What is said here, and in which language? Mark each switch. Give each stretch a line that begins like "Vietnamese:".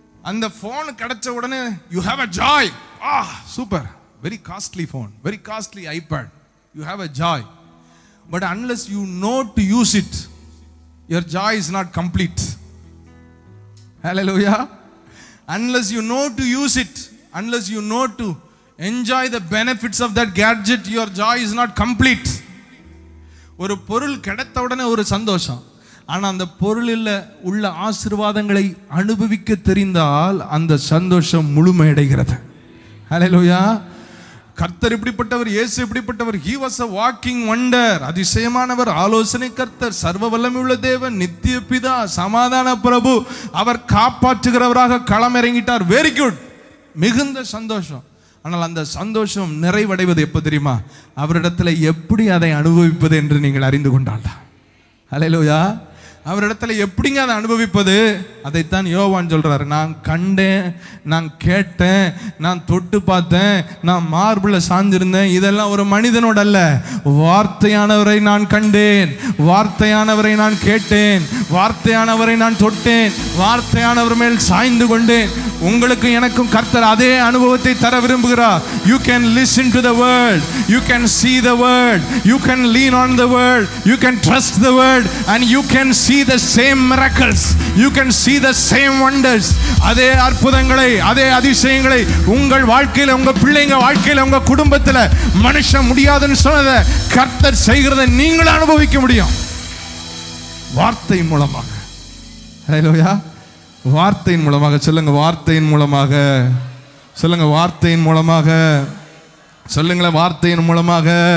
Tamil: அந்த ஃபோன் கிடைச்ச உடனே
English: You have a joy. Super, very costly phone, very costly iPad, you have a joy. But unless you know to use it, your joy is not complete. Hallelujah. Unless you know to use it, unless you know to enjoy the benefits of that gadget, your joy is not complete.
Tamil: ஒரு பொருள் கிடைத்த உடனே ஒரு சந்தோஷம், ஆனா அந்த பொருளில் உள்ள ஆசீர்வாதங்களை அனுபவிக்க தெரிந்தால் அந்த சந்தோஷம் முழுமையடைகிறது. ஹல்லேலூயா. கர்த்தர் இப்படிப்பட்டவர், இயேசு இப்படிப்பட்டவர்.
English: he was a walking wonder.
Tamil: அதிசயமானவர், ஆலோசனை கர்த்தர், சர்வ வல்லமையுள்ள தேவன், நித்திய பிதா, சமாதான பிரபு. அவர் காப்பாற்றுகிறவராக களம் இறங்கிட்டார்.
English: very good,
Tamil: மிகுந்த சந்தோஷம். ஆனால் அந்த சந்தோஷம் நிறைவடைவது எப்போ தெரியுமா? அவரிடத்துல எப்படி அதை அனுபவிப்பது என்று நீங்கள் அறிந்து கொண்டால்தான். ஹல்லேலூயா. அவரிடத்துல எப்படிங்க அதை அனுபவிப்பது? அதைத்தான் யோவான் சொல்றாரு, நான் கண்டேன், நான் கேட்டேன், நான் தொட்டு பார்த்தேன், நான் மார்பிள சாஞ்சிருந்தேன். இதெல்லாம் ஒரு மனிதனோட அல்ல, வார்த்தையானவரை நான் கண்டேன், வார்த்தையானவரை நான் கேட்டேன், வார்த்தையானவரை நான் தொட்டேன், வார்த்தையானவர் மேல் சாய்ந்து கொண்டேன். உங்களுக்கு எனக்கும் கர்த்தர் அதே அனுபவத்தை தர விரும்புகிறார்.
English: You can listen to the word, you can see the word, you can lean on the word, you can trust the word, and you can see the same miracles, you can see the same wonders.
Tamil: அதே அற்புதங்களை, அதே அதிசயங்களை உங்கள் வாழ்க்கையில, உங்க பிள்ளைங்க வாழ்க்கையில, உங்க குடும்பத்தில் மனுஷன் முடியாதுன்னு சொன்னதை கர்த்தர் செய்கிறதை நீங்கள் அனுபவிக்க முடியும் வார்த்தையின் மூலமாக. ஹல்லேலூயா. வார்த்தையின் மூலமாக சொல்லுங்க, வார்த்தையின் மூலமாக சொல்லுங்க, வார்த்தையின் மூலமாக சொல்லுங்களேன், வார்த்தையின் மூலமாக.